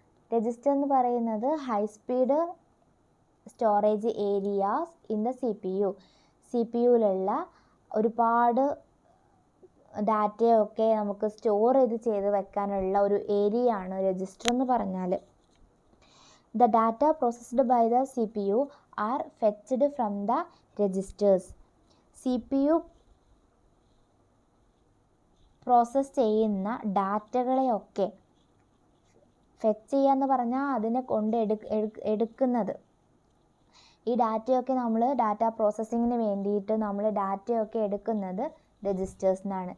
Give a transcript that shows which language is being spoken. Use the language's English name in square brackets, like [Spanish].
[Malayalam] Register എന്ന് പറയുന്നത് high speed storage areas in the CPU-യിലുള്ള ഒരുപാട് ഡാറ്റയൊക്കെ നമുക്ക് സ്റ്റോർ ചെയ്ത് വെക്കാനുള്ള ഒരു ഏരിയ ആണ് രജിസ്റ്റർ എന്ന് പറഞ്ഞാൽ. [English] The data processed by the CPU are fetched from the registers. [Malayalam] CPU process ചെയ്യുന്ന ഡാറ്റകളെയൊക്കെ ഫെച്ച് ചെയ്യുക എന്ന് പറഞ്ഞാൽ അതിനെ കൊണ്ട് എടുക്കുന്നത്. ഈ ഡാറ്റയൊക്കെ നമ്മൾ ഡാറ്റ പ്രോസസ്സിങ്ങിന് വേണ്ടിയിട്ട് നമ്മൾ ഡാറ്റയൊക്കെ എടുക്കുന്നത് രജിസ്റ്റേഴ്സിൽ നിന്നാണ്.